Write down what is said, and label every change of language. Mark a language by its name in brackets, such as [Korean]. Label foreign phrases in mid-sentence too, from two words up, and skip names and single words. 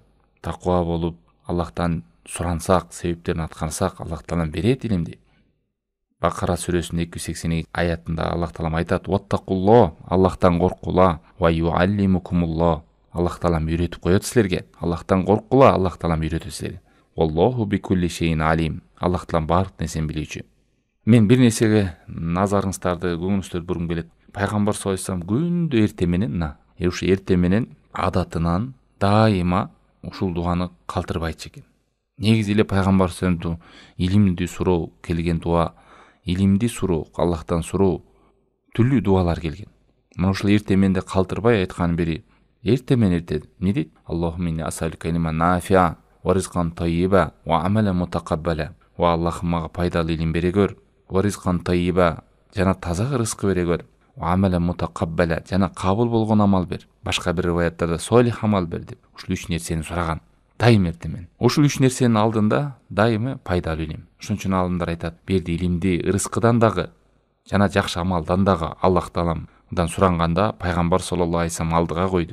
[Kyrgyz] Таква болуп, Аллахтан сурансак, себептерин аткарсак, Аллах Таалам берет илимди. Бакара сүрөсүнүн 282 аятында Аллах Таалам айтат: "Ваттакулло", Аллахтан коркула, [Arabic] "ويعلمكم الله", [Kyrgyz] Аллах Таалам үйрөтүп коет силерге. Аллахтан коркула, Аллах Таалам үйрөтөт силерге. [Arabic] "والله بكل شيء عليم", [Kyrgyz] Аллах Таалам баардык нерсени билүүчү. Мен бир нерсеге назарыңыздарды, көңүлүңүздөрдү бургум келет. Пайгамбар [Arabic] صلى الله عليه وسلم [Kyrgyz] күндө эртең менен, ушу эртең менен адатынан дайыма ушул дуаны калтырбай айтчу экен. Негизи эле пайгамбар [Arabic] صلى الله عليه وسلم [Kyrgyz] илимди суроо келген дуа, илимди суроо, Аллахтан суроо, түрлүү дуалар келген. Мына ушул эртең менде калтырбай айткан бири эртең менен эмне дейт? [Arabic] اللهم إني أسألك علما نافعا ورزقا طيبا وعملا متقبلا. [Kyrgyz] Ва Аллахым мага пайдалуу илим бере көр, [Arabic] ورزقا طيبا, [Kyrgyz] жана таза рызкы бере көр, [Arabic] وعملا متقبلا, [Kyrgyz] жана кабыл болгон амал бер. Башка бир риваяттарда солих амал бер деп. Ушул үч нерсени сураган. Дайым эртең менен. Ушул үч нерсенин алдында дайымы пайдалуу илим. Ошон үчүн алымдар айтат: берди илимди рызкыдан дагы, жана жакшы амалдан дагы Аллах Тааламдан суранганда пайгамбар [Arabic] صلى الله عليه وسلم [Kyrgyz] алдыга койду.